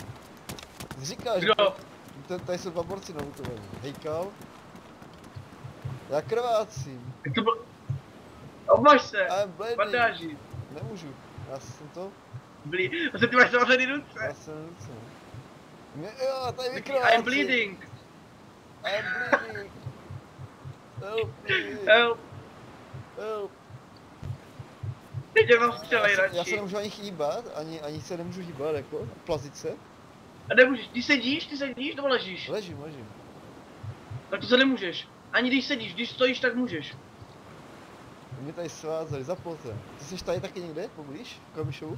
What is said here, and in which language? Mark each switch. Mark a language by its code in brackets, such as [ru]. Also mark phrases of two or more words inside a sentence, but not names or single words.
[cs] Ty říkáš, že tady jsou dva borci naloutovaní. Hejkal. Já krvácím. Jak to bylo? Obmaž se, [en] I'm bleeding. [cs] bandáži. Nemůžu, já jsem to. A ty máš zavřený ruce. Já jsem ruce. Jo, tady [en] I'm [cs] vykrvácím. [en] bleeding. I'm bleeding. Help me. Help. Help. [cs] Teď je vám střelej Já se radši. nemůžu ani hýbat, ani se nemůžu hýbat, jako, plazit se. A nemůžeš, ty sedíš nebo ležíš? Ležím. Tak to se nemůžeš. Ani když sedíš, když stojíš, tak můžeš. Mě tady svázali za plotem. Ty jsi tady taky někde, poblíž, kolem show?